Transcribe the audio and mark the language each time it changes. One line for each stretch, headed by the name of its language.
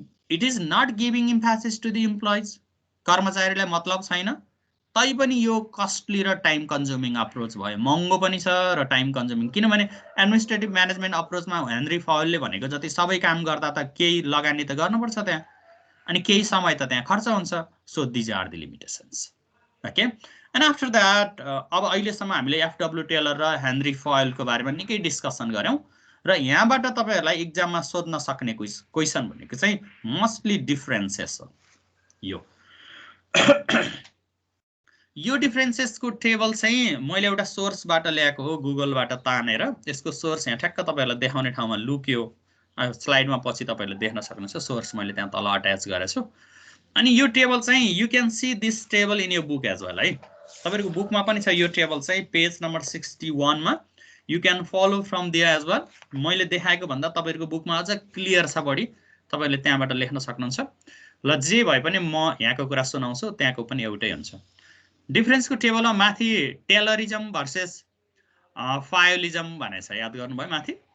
English: It is not giving emphasis to the employees.
Nepali: कर्मचारीलाई मतलब छैन, तै पनि यो कस्टली र टाइम कन्ज्युमिङ अप्रोच भयो। महँगो पनि छ र टाइम कन्ज्युमिङ, किनभने एडमिनिस्ट्रेटिभ म्यानेजमेन्ट अप्रोचमा हेनरी फयलले भनेको जति सबै काम गर्दा त केही लगानी त गर्नुपर्छ त्यहाँ, अनि केही समय त त्यहाँ खर्च हुन्छ।
English: So these are the limitations. Okay, and after that
Nepali: अब अहिलेसम्म हामीले एफडब्ल्यू टेलर र हेनरी फयलको बारेमा निकै डिस्कसन गर्यौं र यहाँबाट तपाईहरुलाई एक्जाममा सोध्न सक्ने क्वेशन भनेको चाहिँ मोस्टली डिफरेन्सेस हो। यो डिफरेन्सेसको टेबल चाहिँ मैले एउटा सोर्सबाट ल्याएको हो, गुगलबाट तानेर। यसको सोर्स यहाँ ठ्याक्क तपाईहरुलाई देखाउने ठाउँमा लुक्यो, स्लाइडमा पछि तपाईहरुले देख्न सक्नुहुन्छ। सोर्स मैले त्यहाँ तल अट्याच गरेको छु। अनि यो टेबल चाहिँ
English: you can see this table in your book as well
Nepali: है। तपाईहरुको बुकमा पनि छ यो टेबल चाहिँ पेज नम्बर 61 मा।
English: You can follow from there as well.
Nepali: मैले देखाएको भन्दा तपाईहरुको बुकमा अझ क्लियर छ बढी, तपाईहरुले त्यहाँबाट लेख्न सक्नुहुन्छ। ल जे भए पनि म यहाँको कुरा सुनाउँछु, त्यहाँको पनि एउटै हुन्छ। डिफरेन्सको टेबलमा माथि टेलरिजम भर्सेस फायोलिजम भनेछ, याद गर्नुभयो माथि।